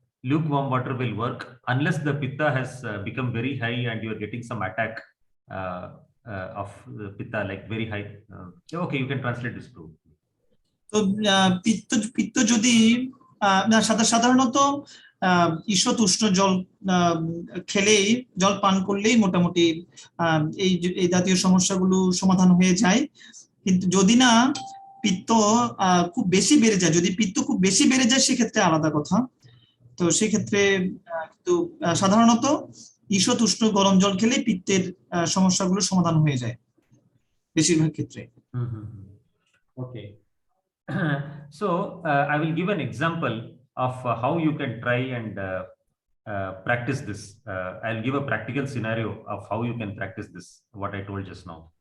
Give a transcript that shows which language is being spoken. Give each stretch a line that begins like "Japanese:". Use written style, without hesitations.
English: lukewarm water will work unless the pitta has become very high and you are getting some attack of pitta, like very high. Okay, you can translate this too.
Bangla: তো পিত্ত পিত্ত যদি সাধারণত ঈষৎ উষ্ণ জল খেলেই, জল পান করলেই মোটামুটি এই জাতীয় সমস্যাগুলো সমাধান হয়ে যায়। কিন্তু যদি না পিত্ত খুব বেশি বেড়ে যায়, যদি পিত্ত খুব বেশি বেড়ে যায় সেক্ষেত্রে আলাদা কথা। তো সেক্ষেত্রে কিন্তু সাধারণত ঈষৎ উষ্ণ গরম জল খেলেই পিত্তের সমস্যাগুলো সমাধান হয়ে যায় বেশিরভাগ ক্ষেত্রে।
English: Okay. So I will give an example of how you can try and practice this. I'll give a practical scenario of how you can practice this, what I told just now.